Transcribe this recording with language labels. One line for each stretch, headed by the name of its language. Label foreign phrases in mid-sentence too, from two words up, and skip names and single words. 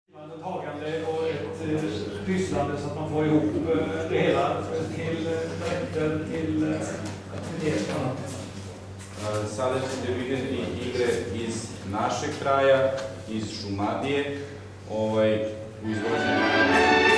Swedish: tagande och ett pysslande så att man får ihop det hela till rätter, till aktiviteter.
Serbian: Sada ćete vidjeti igre iz našeg kraja, iz Šumadije, u izvođenju